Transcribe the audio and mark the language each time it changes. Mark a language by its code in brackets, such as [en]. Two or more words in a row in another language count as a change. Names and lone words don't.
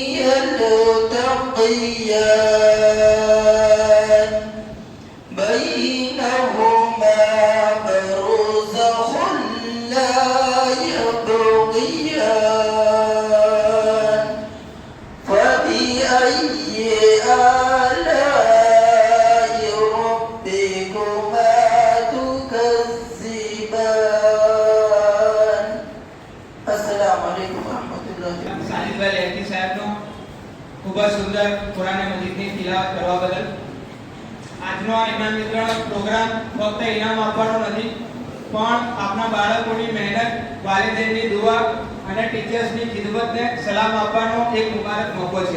[ar] يلتقيان بينهما برزخ لا يبغيان فبأي آلاء ربكما تكذبان. السلام عليكم ورحمة الله وبركاته. [gu] સાજીદભાઈ લહેરી સાહેબનો ખૂબ જ સુંદર કુરાન મજીદની તિલાવત કરવા બદલ. આજનો આ ઇનામ વિતરણ પ્રોગ્રામ ફક્ત ઇનામ આપવાનો નથી, પણ આપના બાળકોની મહેનત, વાલિદૈનની દુઆ અને ટીચર્સની ખિદમતને સલામ આપવાનો એક મુબારક મોકો છે.